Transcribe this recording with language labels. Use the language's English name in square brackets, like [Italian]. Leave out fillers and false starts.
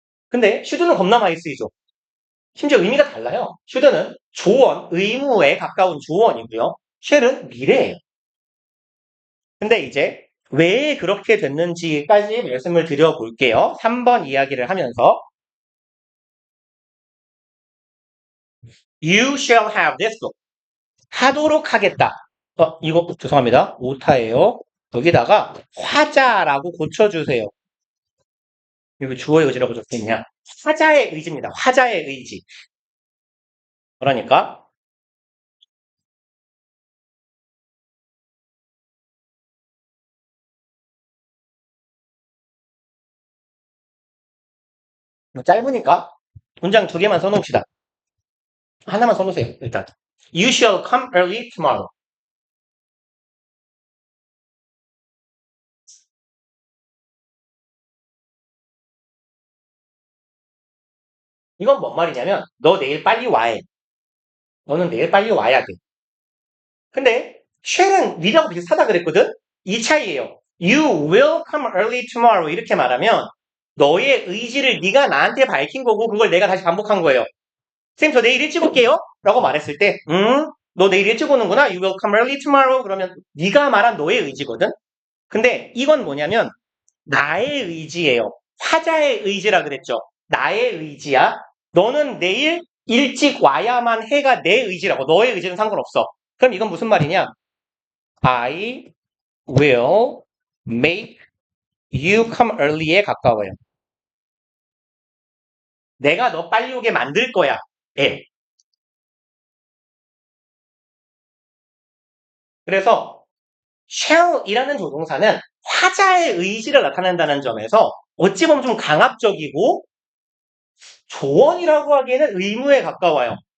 [Korean] 근데 should는 겁나 많이 쓰이죠. 심지어 의미가 달라요. should는 조언, 의무에 가까운 조언이고요. shall은 미래예요. 근데 이제 왜 그렇게 됐는지까지 말씀을 드려볼게요. 3번 이야기를 하면서 [English] You shall have this book. [Korean] 하도록 하겠다. 이거 죄송합니다. 오타예요. 여기다가 화자라고 고쳐주세요. 여기 주어의 의지라고 적혀있냐? 화자의 의지입니다. 화자의 의지. 그러니까 짧으니까 문장 2개만 써놓읍시다. 하나만 써놓으세요. [English] 일단 You shall come early tomorrow. [Korean] 이건 뭔 말이냐면 너 내일 빨리 와야 해. 너는 내일 빨리 와야 돼. 근데 shall은 will하고 비슷하다 그랬거든? 이 차이예요. [English] You will come early tomorrow [Korean] 이렇게 말하면 너의 의지를 네가 나한테 밝힌 거고 그걸 내가 다시 반복한 거예요. 쌤, 저 내일 일찍 올게요. 라고 말했을 때 너 내일 일찍 오는구나. [English] You will come early tomorrow. [Korean] 그러면 네가 말한 너의 의지거든? 근데 이건 뭐냐면 나의 의지예요. 화자의 의지라 그랬죠. 나의 의지야. 너는 내일 일찍 와야만 해가 내 의지라고. 너의 의지는 상관없어. 그럼 이건 무슨 말이냐? [English] I will make you come early에 가까워요. [Korean] 내가 너 빨리 오게 만들 거야. 예. 그래서 shall이라는 조동사는 화자의 의지를 나타낸다는 점에서 어찌 보면 좀 강압적이고 조언이라고 하기에는 의무에 가까워요.